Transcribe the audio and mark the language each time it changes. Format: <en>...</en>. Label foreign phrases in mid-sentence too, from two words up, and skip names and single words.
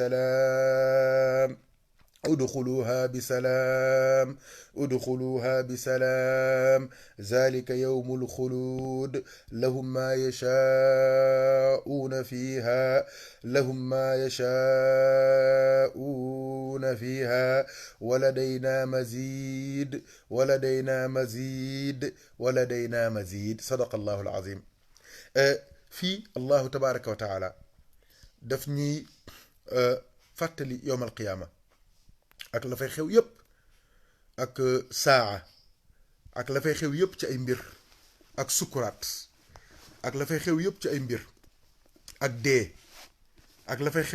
<ar>بسلام ذلك يوم الخلود لهم ما يشاءون فيها ولدينا مزيد صدق الله العظيم.</ar> <wo>fii</wo> <ar>الله تبارك وتعالى</ar> <wo>daf ñuy fàttali</wo> <ar>يوم القيامة</ar> <wo>ak la fay xew yépp ak saa ak la fay xew yépp ci ay mbir ak sukuraat ak la fay xew yépp ci ay mbir ak dee ak la fay</wo>